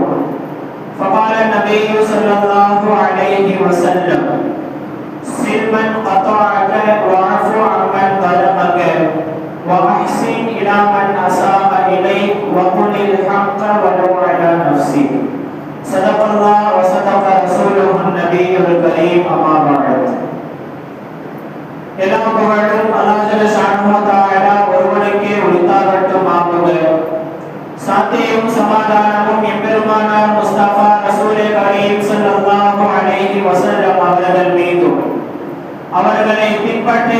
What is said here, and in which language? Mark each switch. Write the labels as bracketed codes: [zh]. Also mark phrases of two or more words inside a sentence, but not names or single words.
[ar] فقال النبي صلى الله عليه وسلم سل من قطعك واعف عمن ظلمك وأحسن إلى من أساء إليك وقل الحق ولو على نفسك. صدق الله وصدق رسوله النبي الكريم. أما بعد. [ta] எல்லா புகழும் அல்லாஹ் [ar] جل شأنه وتعالى [ta] ஒருவனுக்கே உரித்தாகட்டும். ஆகுக. சாந்தியும் சமாதானமும் எம்பெருமானார் முஸ்தபா [ur] رسول کریم [ar] صلى الله عليه وسلم [ta] அவர்கள் மீதும் அவர்களை பின்பற்றி